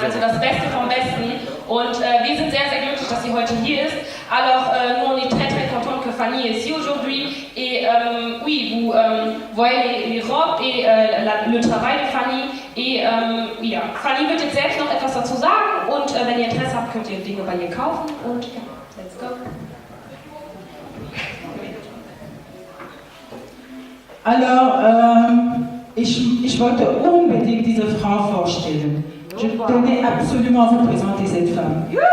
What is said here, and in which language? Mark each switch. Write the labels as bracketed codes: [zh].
[de] Also das Beste vom Besten. Und wir sind sehr, sehr glücklich, dass sie heute hier ist. [fr] Alors, nous, on est très, très contents que Fanny est ici aujourd'hui. Et oui, vous voyez les robes et le travail de Fanny. [de] Et ja, Fanny wird jetzt selbst noch etwas dazu sagen. Und wenn ihr Interesse habt, könnt ihr Dinge bei ihr kaufen. Und ja, [en] let's go. [de] Alors, ich wollte unbedingt diese Frau vorstellen. [fr] Je tenais absolument à vous présenter cette femme.